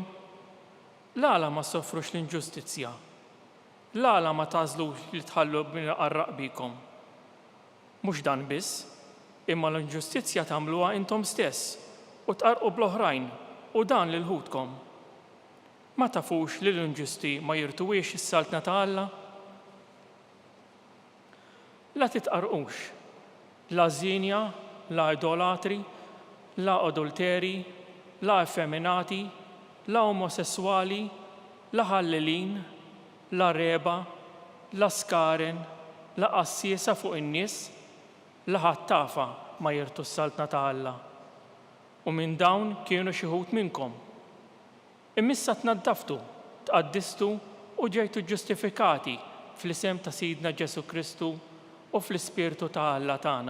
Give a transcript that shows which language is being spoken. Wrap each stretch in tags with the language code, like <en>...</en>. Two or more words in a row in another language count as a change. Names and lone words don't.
<mt>L-għala ma soffrux l-inġustizzja. L-għala ma tażlux li tħallu qarraq bikom. Mhux dan biss, imma l-inġustizzja tagħmluha intom stess u tqarqu bl-oħrajn u dan lil ħudkom. Ma tafux li l-inġusti ma jirtuwiex is-saltna ta' Alla? La titqarqux, la żinja, la idolatri, la adulteri, la effeminati, la omosessuali, la ħallelin, la reba, la skaren, la qassiesa fuq in-nies, la ħattafa ma jirtu s-saltna ta' Alla. U minn dawn kienu xi ħud minnkom. Imissa tnaddaftu, tqaddistu u ġejtu ġustifikati fl-isem ta' Sidna Ġesu Kristu u fl-Ispirtu ta' Alla tagħna.</mt>